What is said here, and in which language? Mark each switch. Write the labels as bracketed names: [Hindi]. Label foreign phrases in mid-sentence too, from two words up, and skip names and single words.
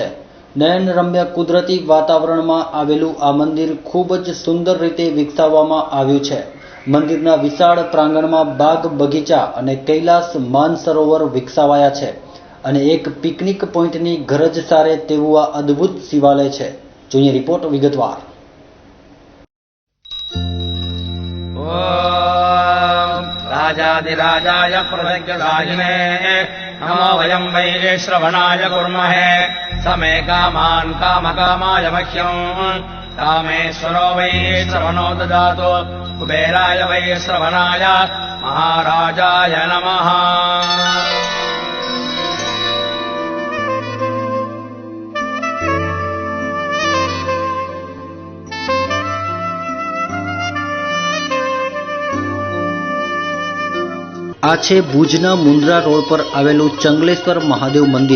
[Gujarati] નયનરમ્ય કુદરતી વાતાવરણમાં આવેલું આ મંદિર ખૂબ જ સુંદર રીતે વિકસાવવામાં આવ્યું છે। મંદિરના વિશાળ પ્રાંગણમાં બાગ બગીચા અને કૈલાસ માનસરોવર વિકસાવાયા છે અને એક પિકનિક પોઈન્ટની ગરજ સારે તેવું આ અદ્ભુત શિવાલય છે। જોઈએ રિપોર્ટ વિગતવાર। [Sanskrit] राजाधिराजाय प्रज्ञदायिने नमो वयं वै श्रवणाय कुर्महे समे कामान् कामकामाय मह्यम् कामेश्वरो वै श्रवणो ददातु कुबेराय वै श्रवणाय महाराजाय नमः। [Gujarati] આ છે ભુજના મુન્દ્રા રોડ પર આવેલું ચંગલેશ્વર મહાદેવ મંદિર।